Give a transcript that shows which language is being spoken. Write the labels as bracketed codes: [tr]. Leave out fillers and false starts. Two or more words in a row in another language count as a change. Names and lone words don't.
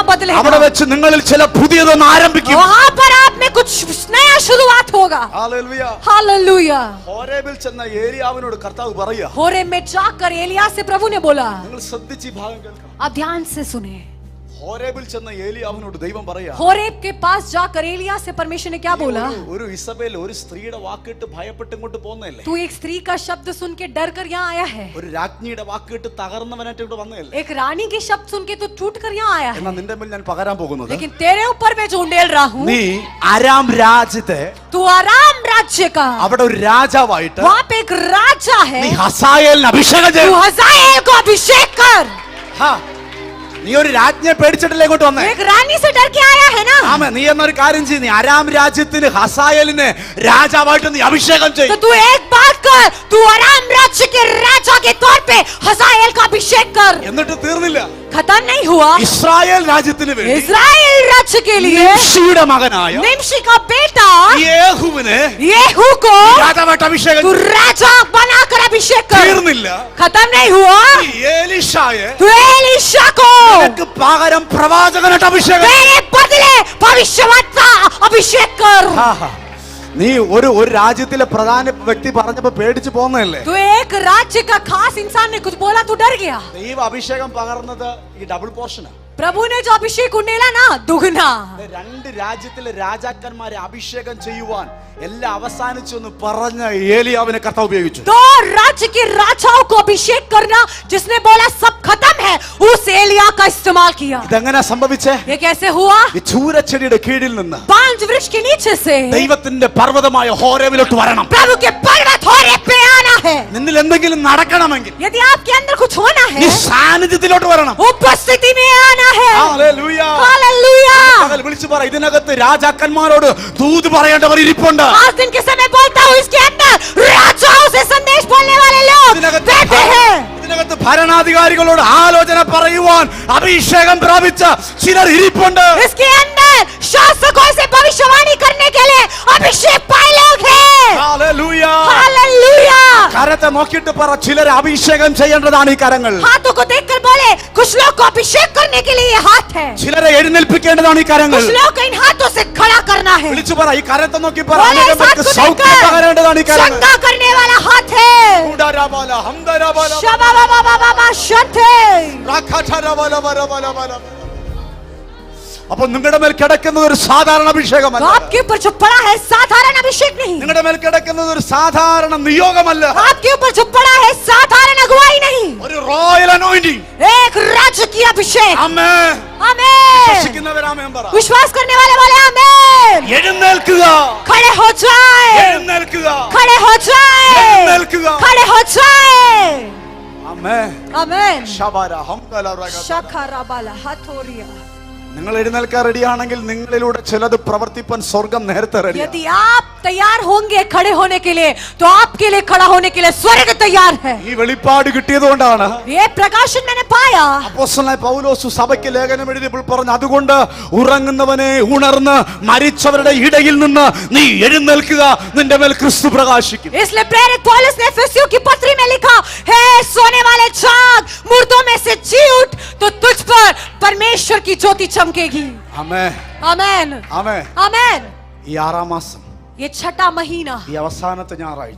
[ml] അവിടെ [hi] बदलेगा। [ml] വെച്ച് നിങ്ങളിൽ ചില പുതിയതൊന്ന് ആരംഭിക്കും. [hi] वहाँ पर आप में कुछ नया शुरुआत होगा। Hallelujah. हालेलुया। [ml] ഹോരേബിൽ ചെന്ന ഏലിയാവിനോട് കർത്താവ് പറയുക, [hi] होरेब में जाकर एलिया से प्रभु ने बोला, [ml] നിങ്ങൾ ശ്രദ്ധിച്ച് ഈ ഭാഗം കേൾക്കണം. [hi] आप ध्यान से सुने। [ml] ഹോരേബിൽ ചെന്ന ഏലിയാവിനോട് ദൈവം പറയാ, [hi] होरेब के पास जाकर एलिया से परमेश्वर ने क्या बोला? [ml] ഒരു ഇസബേൽ ഒരു സ്ത്രീയുടെ വാക്കിട്ട് ഭയപ്പെട്ട് ഇങ്ങോട്ട് പോകുന്നതല്ലേ? [hi] तू एक स्त्री का शब्द सुन के डर कर यहाँ आया है। [ml] ഒരു രാജ്ഞിയുടെ വാക്കിട്ട് തകർന്നവനായിട്ട് ഇവിടെ വന്നതല്ലേ? [hi] एक रानी के शब्द सुन के तू टूट कर यहाँ आया है। [ml] എന്നാൽ നിന്റെ മേൽ ഞാൻ പകരാൻ പോകുന്നത്, [hi] लेकिन तेरे ऊपर मैं जो उंडेल रहा हूँ, [ml] നീ അരാം രാജ്യത്തെ [hi] तू आराम राज्य का, [ml] അവിടെ ഒരു രാജാവായിട്ട് [hi] वहाँ पे एक राजा है, [ml] നീ ഹസായേലിനെ അഭിഷേകം [hi] तू [ml] ചെയ്യും. [hi] हजाएल को अभिषेक कर। [ml] ഹാ, നീ ഒരു രാജ്ഞിയെ പേടിച്ചിട്ടല്ലേ ഇങ്ങോട്ട് വന്നേ? [hi] एक रानी से डर के आया है ना? [ml] ആമേ, നീ എന്നൊരു കാര്യം ചെയ്യ്, നീ അരാം രാജ്യത്തിന് ഹസായേലിനെ രാജാവായിട്ട് നീ അഭിഷേകം [hi] तो [ml] ചെയ്യും. [hi] तू एक बात कर, तू आराम राज्य के राजा के तौर पे हजाएल का अभिषेक कर। [ml] എന്നിട്ട് തീർന്നില്ല. [hi] खत्म नहीं हुआ। [ml] ഇസ്രായേൽ രാജ്യത്തിന് വേണ്ടി [hi] इस्राएल राज्य के लिए [ml] നിംഷിയുടെ മകനായ [hi] निम्शी का बेटा [ml] യേഹൂവിനെ [hi] येहू को [ml] രാജാവായിട്ട് അഭിഷേകം [hi] तू [ml] ചെയ്യും. [hi] राजा बनाकर अभिषेक कर। [ml] തീർന്നില്ല. [hi] खत्म नहीं हुआ। [ml] ഈ ഏലീശായെ [hi] तू एलीशा को [ml] നിനക്ക് പകരം പ്രവാചകനായിട്ട് അഭിഷേകം ചെയ്യും. [hi] तेरे बदले भविष्यवक्ता अभिषेक कर। [ml] ആഹാ. നീ ഒരു രാജ്യത്തിലെ പ്രധാന വ്യക്തി പറഞ്ഞപ്പോ പേടിച്ചു പോകുന്നതല്ലേ? [hi] तू एक राज्य का खास इंसान ने कुछ बोला तू डर गया। [ml] ദൈവ അഭിഷേകം പകർന്നത് ഈ [en] double portion. [hi] प्रभु ने जो अभिषेक उंडेला ना दुगना [ml] രണ്ട് രാജ്യത്തിലെ രാജാക്കന്മാരെ അഭിഷേകം ചെയ്യുവാൻ എല്ലാം അവസാനിച്ചു എന്ന് പറഞ്ഞ ഏലിയാവിനെ കർത്താവ് ഉപയോഗിച്ചു. [hi] दो राज्य के राजाओं को अभिषेक करना जिसने बोला सब खत्म है, उस एलिया का इस्तेमाल किया. [ml] ഇതെങ്ങനെ സംഭവിച്ചേ? [hi] ये कैसे हुआ? [ml] ഈ ചൂരച്ചെടിയുടെ കീഴിൽ നിന്ന് [hi] पांच वृक्ष के नीचे से [ml] ദൈവത്തിന്റെ പർവ്വതമായ ഹോരേബിലോട്ട് വരണം. [hi] प्रभु के पर्वत होरेब पे आना है. [ml] നിന്നിൽ എന്തെങ്കിലും നടക്കണമെങ്കിൽ [hi] यदि आपके अंदर कुछ होना है, [ml] നീ സാന്നിധ്യത്തിലോട്ട് വരണം. [hi] उपस्थिति में आना है. [ml] ഹല്ലേലൂയ. [hi] हालेलुया. [ml] പകൽ വിളിച്ചു പറ, ഇതിനകത്ത് രാജാക്കന്മാരോട് ദൂത് പറയേണ്ടവർ ഇരിപ്പുണ്ട്. [hi] आज दिन के समय बोलता हूँ, इसके अंदर राजाओं से संदेश बोलने वाले लोग बैठे हैं. [ml] ഇതിനകത്ത് ഭരണാധികാരികളോട് ആലോചന പറയുവാൻ അഭിഷേകം പ്രാപിച്ച ചിലർ ഇരിപ്പുണ്ട്. [hi] इसके अंदर शासकों से भविष्यवाणी करने के लिए अभिषेक पाए लोग हैं. [ml] ഹല്ലേലൂയ. [hi] हालेलुया. [ml] കരത്തെ നോക്കിയിട്ട് പറ, ചിലരെ അഭിഷേകം ചെയ്യേണ്ടതാണ് ഈ കരങ്ങൾ. [hi] हाथों को देखकर बोले, कुछ लोग को अभिषेक करने के लिए ये हाथ है. [ml] ചിലരെ എഴുന്നേൽപ്പിക്കേണ്ടതാണ് ഈ കരങ്ങൾ. [hi] कुछ लोग को इन हाथों से खड़ा करना है. [ml] വിളിച്ചു പറ, ഈ കരത്തെ നോക്കി പറ, [hi] बोले, इस हाथ को [ml] സൗഖ്യം പകരേണ്ടതാണ് ഈ [hi] देखकर [ml] കരങ്ങൾ. [hi] चंगा करने वाला हाथ है. ഉഡാരാബാല, ഹംദരാബാല, शबा बाबा बाबा बाबा शंते. രാഖാഠാരാബാല, ബലബലബല. [ml] അപ്പോൾ നിങ്ങളുടെ മേൽ കിടക്കുന്നത് ഒരു സാധാരണ [hi] तो [ml] അഭിഷേകമല്ല. [hi] आपके ऊपर जो पड़ा है साधारण अभिषेक नहीं. [ml] നിങ്ങളുടെ മേൽ കിടക്കുന്നത് ഒരു സാധാരണ നിയോഗമല്ല. [hi] आपके ऊपर जो पड़ा है साधारण अगुवाई नहीं. [ml] ഒരു [en] royal anointing. [hi] एक राजकीय अभिषेक. [ml] ആമേൻ. [hi] आमीन. [ml] വിശ്വസിക്കുന്നവർ ആമേൻ പറ. [hi] विश्वास करने वाले बोले आमीन. [ml] എഴുന്നേൽക്കുക. [hi] खड़े हो जाए. [ml] എഴുന്നേൽക്കുക. [hi] खड़े हो जाए. [ml] എഴുന്നേൽക്കുക. [hi] खड़े हो जाए. [ml] ആമേൻ. [hi] आमीन. ശബര ഹംദലറഗ. शखरबाला हथोरिया. [ml] നിങ്ങൾ എഴുന്നേൽക്കാൻ റെഡിയാണെങ്കിൽ നിങ്ങളിലൂടെ ചിലത് പ്രവർത്തിപ്പാൻ സ്വർഗം നേരത്തെ റെഡിയാണ്. [hi] यदि आप तैयार होंगे खड़े होने के लिए, तो आपके लिए खड़ा होने के लिए स्वर्ग तैयार है. [ml] ഈ വെളിപ്പാട് കിട്ടിയതുകൊണ്ടാണ് [hi] ये प्रकाशन मैंने पाया. [ml] അപ്പോസ്തലനായ പൗലോസ് സഭയ്ക്ക് ലേഖനം എഴുതിയപ്പോൾ പറഞ്ഞു, അതുകൊണ്ട് ഉറങ്ങുന്നവനെ ഉണർന്ന് മരിച്ചവരുടെ ഇടയിൽ നിന്ന് നീ എഴുന്നേൽക്കുക, നിന്റെ മേൽ ക്രിസ്തു പ്രകാശിക്കും. [hi] इसलिए प्रेरित पौलुस ने एफेसियों की पत्री में लिखा, हे सोने वाले जाग, मुर्दों में से जी उठ, तो तुझ पर परमेश्वर की ज्योति चमकेगी. [ml] ആമേൻ. [hi] आमीन. [ml] ആമേൻ. [hi] आमीन. [ml] ഈ 6-ാം മാസം, [hi] ये छठा महीना, [ml] ഈ അവസാനത്തെ ഞായറാഴ്ച